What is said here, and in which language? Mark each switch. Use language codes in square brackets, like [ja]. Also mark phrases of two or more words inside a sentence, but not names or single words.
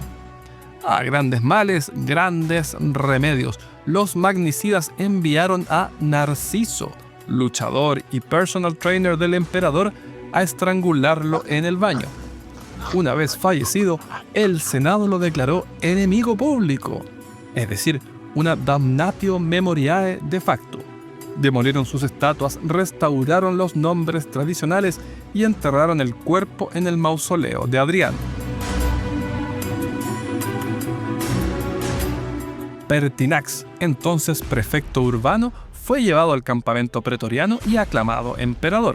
[es] A grandes males, grandes remedios. Los magnicidas enviaron a Narciso, luchador y [en] personal trainer [es] del emperador, a estrangularlo en el baño. Una vez fallecido, el Senado lo declaró enemigo público, es decir, una [la] damnatio memoriae de facto. [es] Demolieron sus estatuas, restauraron los nombres tradicionales y enterraron el cuerpo en el mausoleo de Adriano. Pertinax, entonces prefecto urbano, fue llevado al campamento pretoriano y aclamado emperador.